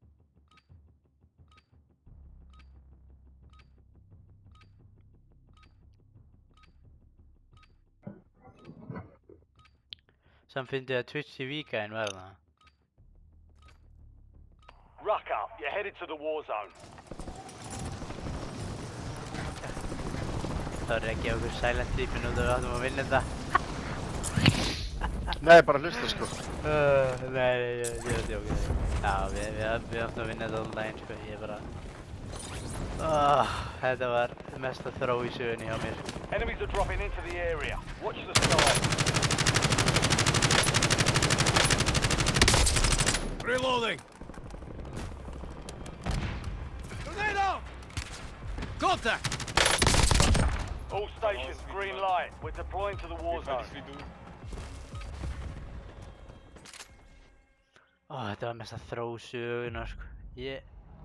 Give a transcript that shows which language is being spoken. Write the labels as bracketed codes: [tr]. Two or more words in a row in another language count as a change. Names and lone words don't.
[is] Samt fyndi að Twitch TV-gæðin var það. [en] Ruck up. You're headed to the war zone. [is] Það var ekki okkur [en] silent sleepin [is] út af við áttum að vinna þetta. Nei, bara hlusta sko. Nei, ég er að djóka það. Já, við áttum að vinna þetta allan daginn, sko. Ég bara... Þetta var mesta þró í sögunni hjá mér. [en] Enemies are dropping into the area. Watch the sky. Reloading. Grenade out. Contact. All stations, green light. We're deploying to the war zone. [is] Þetta var mesta þró í sögunni, sko.